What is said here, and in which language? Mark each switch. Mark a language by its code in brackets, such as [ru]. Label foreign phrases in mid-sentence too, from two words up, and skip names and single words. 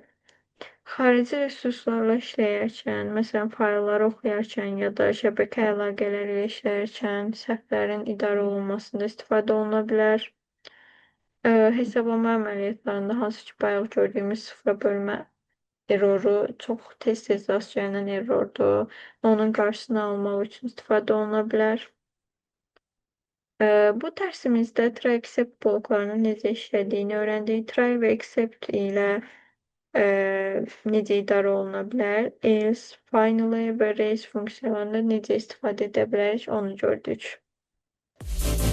[az] Xarici resurslarla işləyərkən, məsələn, faylları oxuyarkən ya da şəbəkə əlaqələri ilə işləyərkən səhvlərin idarə olunmasında istifadə oluna bilər. Hesablama əməliyyatlarında, hansı ki, bayaq gördüyümüz sıfıra bölmə erroru çox tez-tez rast gəlinən errordur. Onun qarşısını almaq üçün istifadə oluna bilər. Bu dərsimizdə [en] try accept [az] bloklarının necə işlədiyini öyrəndik. Try və accept ilə necə idarə oluna bilər. Else, finally və raise funksiyalarında necə istifadə edə bilərik, onu gördük.